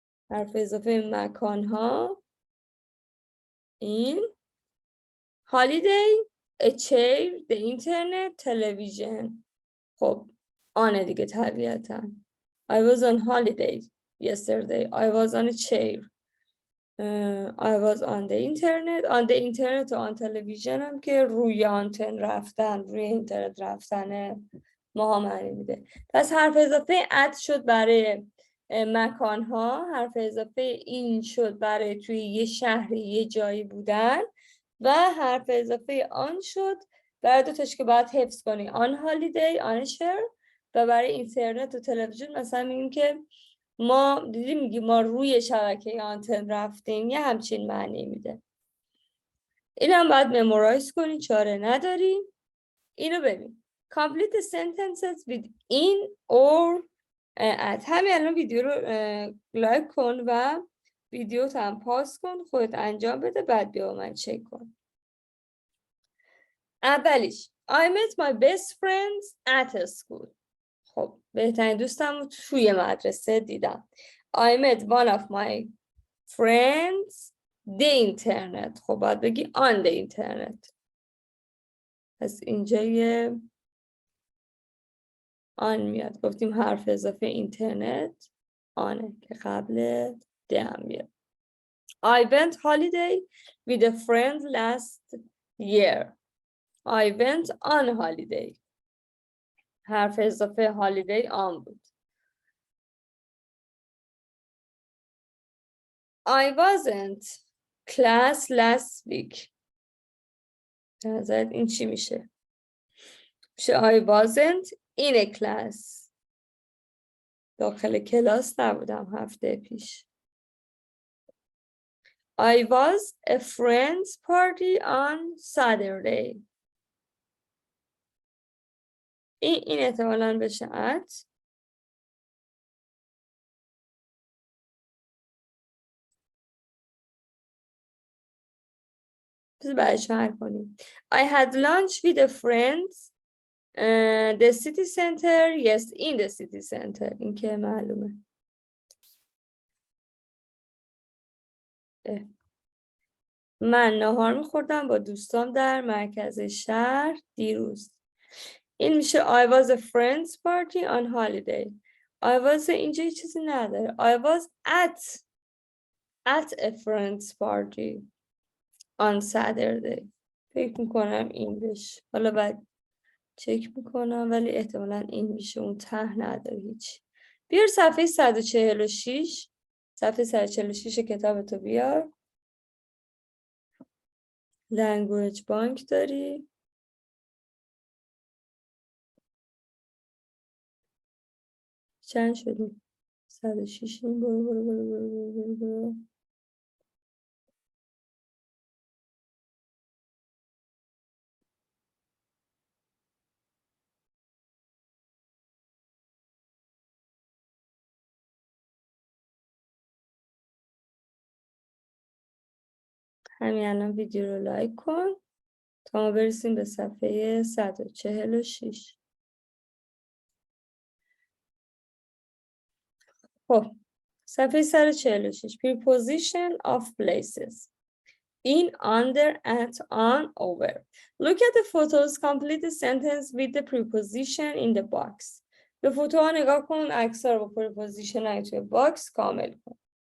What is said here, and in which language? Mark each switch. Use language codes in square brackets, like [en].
[fa] حرف اضافه مکان ها [en] in holiday, a chair, the internet, television. [fa] خب آنه دیگه طبیعتا. [en] I was on holiday yesterday. I was on a chair. I was on the internet. On the internet [fa] و [en] on television [fa] هم که روی آنتن رفتن، روی اینترنت رفتن ما معنی میده. پس حرف اضافه at شد برای مکان ها، حرف اضافه این شد برای توی یه شهری یه جایی بودن و حرف اضافه آن شد برای دو تاش که باید حفظ کنی. آن هالیدی، آن شهر. و برای اینترنت و تلویزیون مثلا میگیم که ما دیدیم میگیم ما روی شبکه آنتن رفتیم، یه همچین معنی میده. این هم باید ممورایز کنی، چاره نداری. اینو ببین. [en] Complete the sentences with in or at. [fa] همین الان ویدیو رو لایک کن و ویدیو هم پاس کن، خودت انجام بده، بعد بیا من چک کن. اولیش [en] I met my best friends at a school. [fa] خب بهترین دوستم رو توی مدرسه دیدم. [en] I met one of my friends the internet. [fa] خب باید بگی [en] on the internet. [fa] پس اینجا یه آن میاد. گفتیم حرف اضافه اینترنت آنه که قبل ده هم میاد. [en] I went holiday with a friend last year. I went on holiday. [fa] حرف اضافه holiday آن بود. [en] I wasn't class last week. [fa] نظرت این چی میشه؟ میشه [en] I wasn't in a class. [fa] داخل کلاس نبودم هفته پیش. [en] I was a friend's party on Saturday. [fa] این احتمالاً بشه at. بذار بعدش حل کنیم. [en] I had lunch with a friend the city center. Yes, in the city center. [fa] این که معلومه. من ناهار میخوردم با دوستام در مرکز شهر دیروز. این میشه [en] I was a friend's party on holiday. I was [fa] اینجا چیزی نداره. [en] I was at a friend's party on Saturday. [fa] فکر میکنم این بشه. حالا بعد چک میکنم ولی احتمالاً این میشه. اون ته نداره هیچ. بیار صفحه 146. صفحه 146 کتابتو بیار. لنگویج بانک داری. چند شدیم؟ 106. برو. همین الان ویدیو رو لایک کن تا ما برسیم به صفحه 146. خب صفحه [en] 146 preposition of places in, under, at, on, over. Look at the photos. Complete the sentence with the preposition in the box. [fa] به فوتوها نگاه کن، عکس‌ها رو با preposition های توی باکس کامل کن.